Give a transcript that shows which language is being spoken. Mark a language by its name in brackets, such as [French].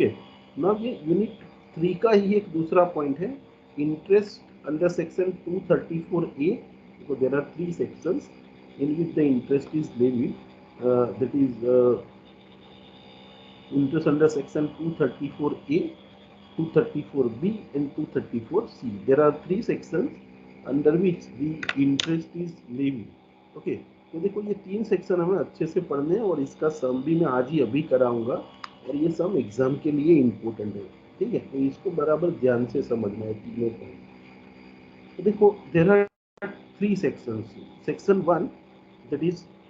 [Hindi] Okay, now ये unit 3 का ही एक दूसरा पॉइंट है, इंटरेस्ट अंडर सेक्शन 234A। [English] देखो there are 3 sections in which the interest is levied, that is interest under section 234A, 234B and 234C. There are 3 sections under which the interest is levied. [Hindi] Okay, तो देखो ये 3 section हमें अच्छे से पढ़ने हैं और इसका सम भी मैं आज ही अभी कराऊंगा, और ये सम एग्जाम के लिए इम्पोर्टेंट है। ठीक है, तो इसको बराबर ध्यान से समझना है तीनों पॉइंट। तो देखो [English] There are 3 sections. Section 1 that is,